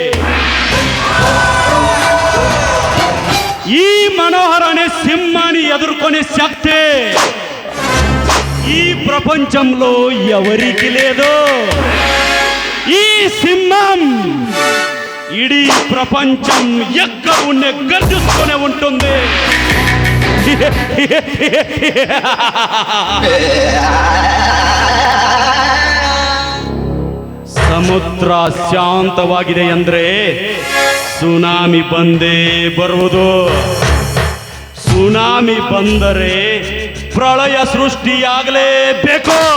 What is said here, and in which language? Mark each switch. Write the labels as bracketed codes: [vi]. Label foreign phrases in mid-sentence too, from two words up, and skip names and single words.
[te] ఈ మనోహర్ అనే సింహాన్ని ఎదుర్కొనే శక్తి ఈ ప్రపంచంలో ఎవరికి లేదు. ఈ సింహం ఇడీ ప్రపంచం ఎక్కడ ఉండే గర్జిస్తూనే ఉంటుంది. [kn] ಸಮುದ್ರ ಶಾಂತವಾಗಿದೆ ಅಂದ್ರೆ ಸುನಾಮಿ ಬಂದೇ ಬರುವುದು. ಸುನಾಮಿ ಬಂದರೆ ಪ್ರಳಯ ಸೃಷ್ಟಿಯಾಗಲೇಬೇಕು.